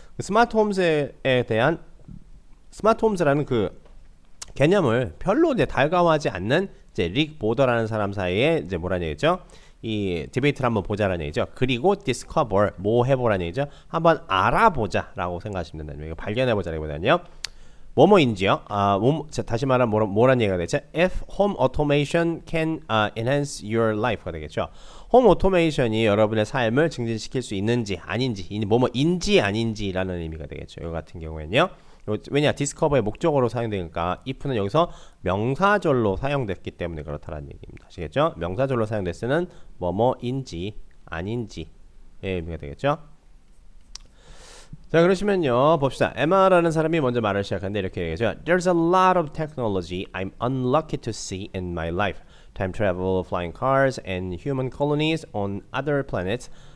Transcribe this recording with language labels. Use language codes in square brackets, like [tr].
[ko] 스마트 홈즈에 대한 스마트 홈즈라는 그 개념을 별로 이제 달가워하지 않는 이제 릭 보더라는 사람 사이에 이제 뭐라는 얘기죠. 이 디베이트를 한번 보자라는 얘기죠. 그리고 discover 뭐 해보라는 얘기죠. 한번 알아보자라고 생각하시면 된다는 얘기죠. 발견해보자라기보다는요. 뭐뭐인지요. 다시 말하면 뭐라는 얘기가 되죠. [en] If home automation can enhance your life가 되겠죠. [ko] 홈 오토메이션이 여러분의 삶을 증진시킬 수 있는지 아닌지 뭐뭐인지 아닌지라는 의미가 되겠죠. 이 같은 경우에는요. 왜냐 디스커버의 목적어로 사용되니까 if는 여기서 명사절로 사용됐기 때문에 그렇다는 얘기입니다. 아시겠죠? 명사절로 사용됐을 때는 뭐뭐인지 아닌지의 의미가 되겠죠? 자 그러시면요 봅시다. 에마라는 사람이 먼저 말을 시작하는데 이렇게 얘기하죠. [en] There's a lot of technology I'm unlucky to see in my life. Time travel, flying cars, and human colonies on other planets.